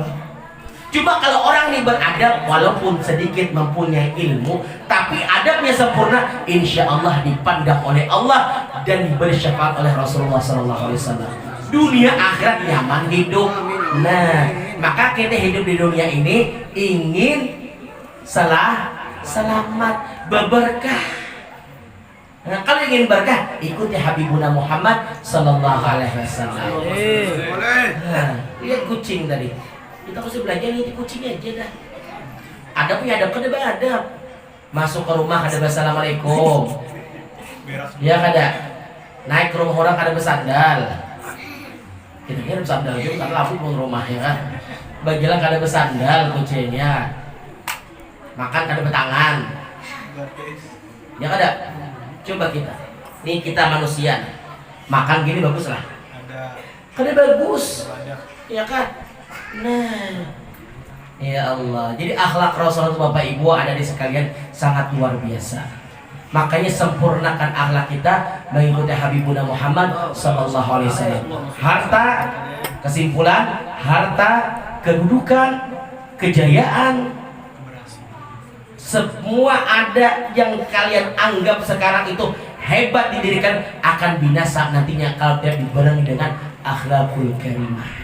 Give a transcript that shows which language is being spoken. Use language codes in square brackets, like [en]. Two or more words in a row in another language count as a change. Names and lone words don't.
[id] Cuma kalau orang ini beradab, walaupun sedikit mempunyai ilmu, tapi adabnya sempurna, [ar] إن شاء الله [id] dipandang oleh Allah dan diberi syafaat oleh Rasulullah SAW. Dunia akhirat nyaman hidup. Nah, maka kita hidup di dunia ini ingin selamat, berberkah. Nah, kalau ingin berkah, ikuti Habibuna Muhammad [ar] صلى الله عليه وسلم. [id] Nah, lihat kucing tadi. Kita harus belajar nih kucing aja dah. Ada punya adab, kada beradab. Masuk ke rumah kada assalamualaikum. Ya kada. Naik ke rumah orang kada bersandal. Kita kira bersandal juga kan langsung ke rumah ya kan. Bagilah kada bersandal kucingnya. Makan kada bertangan. Ya kada. Coba kita. Nih kita manusia. Makan gini bagus lah. Kada bagus. Ya kan? Nah, [ar] يا الله. [id] Jadi akhlak Rasulullah Bapak Ibu ada di sekalian sangat luar biasa. Makanya sempurnakan akhlak kita mengikuti Habibuna Muhammad [ar] صلى الله عليه وسلم. [id] Harta, kesimpulan, harta, kedudukan, kejayaan, semua ada yang kalian anggap sekarang itu hebat didirikan akan binasa nantinya kalau tidak dibarengi dengan [ar] الأخلاق الكريمة.